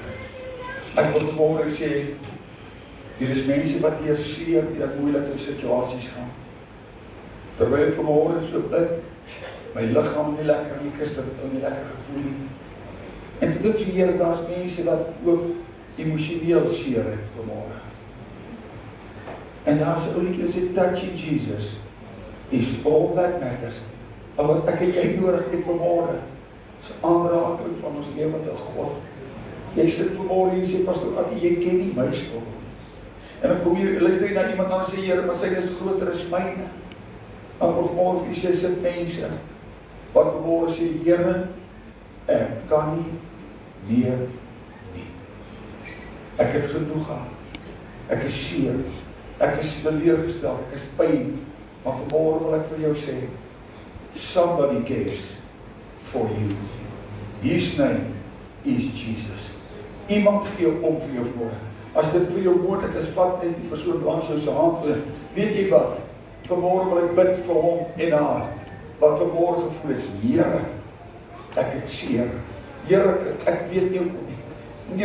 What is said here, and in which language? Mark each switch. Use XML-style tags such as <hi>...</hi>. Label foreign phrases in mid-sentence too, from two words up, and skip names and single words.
<af>Ek wil vanmôre sê, hier is mense wat deur seer, deur moeilike situasies gaan. Terwyl ek vanmôre so bid, my liggaam nie lekker nie, gister nie lekker gevoel nie. En toe ek so Here, daar's mense wat ook emosioneel seer het vanmôre. En daar's 'n ou liedjie wat sê,</af> <en>touching Jesus is all that matters.</en> <af>Al wat ek en jy nodig het vanmôre, is aanraking van ons lewende God. Jy sit vanmôre en sê, Pastor Attie, jy ken nie my storie. En dan kom jy, luister jy na iemand en sê, Here, maar sy is groter as myne. Maar vanmôre vir jy sit mense wat vanmôre sê, Here, ek kan nie meer nie. Ek het genoeg gehad. Ek is seer. Ek is teleurgestel. Ek is pyn. Maar vanmôre wil ek vir jou sê,</af> <en>somebody cares for you. His name is Jesus.</en> <af>Iemand gee om vir jou vanmôre. As dit vir jou moontlik is, vat net die persoon langs jou se hand. Weet jy wat? Vanmôre wil ek bid vir hom en haar wat vanmôre gevoel het, Here, ek het seer. Here, ek weet nie hoe nie.</af>